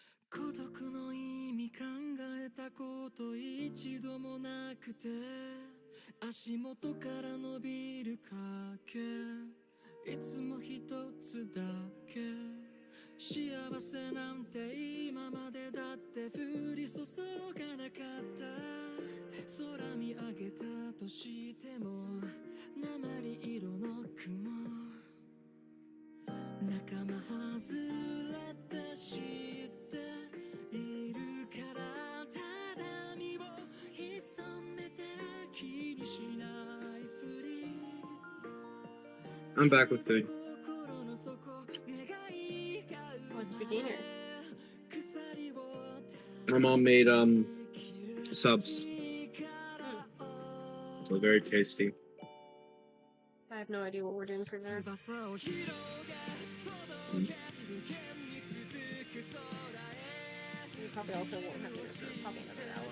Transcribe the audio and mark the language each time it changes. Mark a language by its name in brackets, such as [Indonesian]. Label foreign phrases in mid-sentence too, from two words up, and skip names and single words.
[Japanese] 孤独の意味考えたこと一度もなくて足元から伸びる影いつも一つだけ幸せなんて今までだって降り注がなかった空見上げたとしても鉛色の雲仲間外れって知っているからただ身を潜めて気にしないふり [English] I'm back with food. What's for dinner? My mom made subs. So very tasty. I have no idea what we're doing for dinner. We probably also won't have dinner for probably another hour.